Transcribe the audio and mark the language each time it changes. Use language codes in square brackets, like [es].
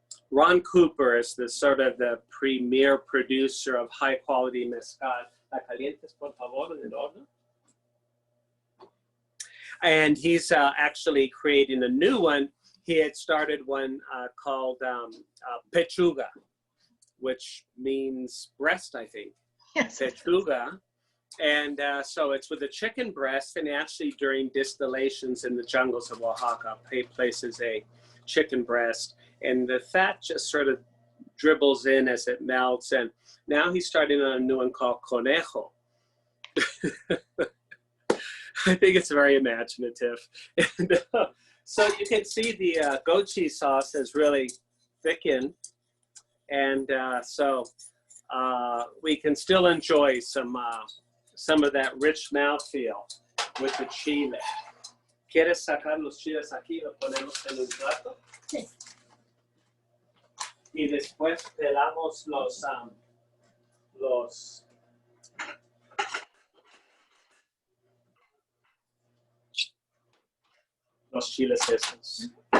[en] Ron Cooper is the sort of the premier producer of high quality mezcal. [es] La calientes, por favor, en el horno. [en] And he's actually creating a new one. He had started one called pechuga, which means breast, I think. Yes. Pechuga. And so it's with a chicken breast, and actually during distillations in the jungles of Oaxaca, places a chicken breast. And the fat just sort of dribbles in as it melts. And now he's starting on a new one called Conejo. I think it's very imaginative. And, so you can see the goat cheese sauce has really thickened. And so we can still enjoy some of that rich mouthfeel with the chile. [es] ¿Quieres sacar los chiles aquí y los ponemos en un plato? Sí. Y después pelamos los chiles esos.